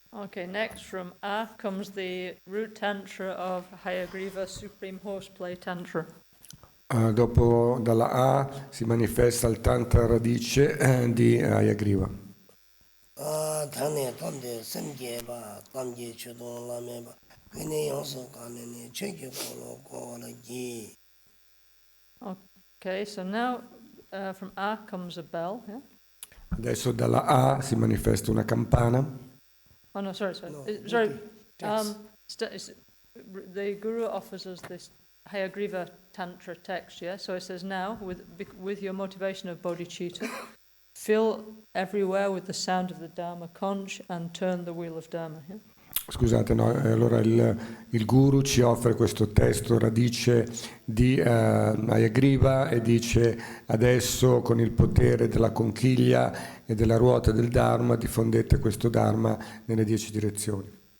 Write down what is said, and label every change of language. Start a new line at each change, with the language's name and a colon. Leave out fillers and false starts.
English: Okay, next from A comes the root tantra of Hayagriva, Supreme Horseplay Tantra.
Italian: Dopo dalla A si manifesta il tantra radice di Hayagriva. Tane tamde semge ba tamge chudon lame ba kwene yonso kanene cheke kolo kola gi.
English: Okay, so now from A comes a bell. Yeah?
Italian: Adesso dalla A si manifesta una campana.
English: Oh no, sorry. No, Sorry. text. The Guru offers us this Hayagriva Tantra text, yeah? So it says now, with your motivation of bodhicitta, fill everywhere with the sound of the Dharma conch and turn the wheel of Dharma. Yeah?
Italian: Scusate, no, allora il Guru ci offre questo testo radice di Hayagriva e dice adesso con il potere della conchiglia e della ruota del Dharma diffondete questo Dharma nelle 10 direzioni.